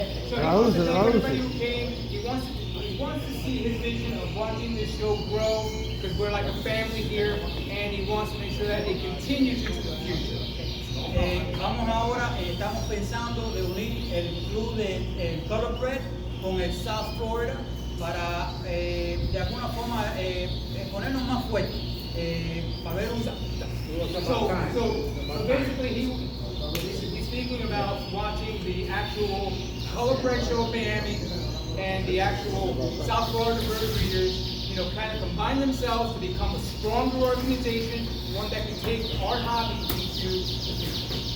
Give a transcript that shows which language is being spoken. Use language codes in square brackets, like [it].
[en] So everybody who came, he wants to see his vision of watching this show grow, because we're like a family here, and he wants to make sure that it continues into the future. [es] Vamos ahora, estamos pensando de unir el club de Thoroughbred con el South Florida para de alguna forma ponernos más fuertes, para ver un... [en] So basically he's speaking about watching the actual Thoroughbred show in Miami and the actual South Florida bird breeders, kind of combine themselves to become a stronger organization, one that can take our hobby into the future.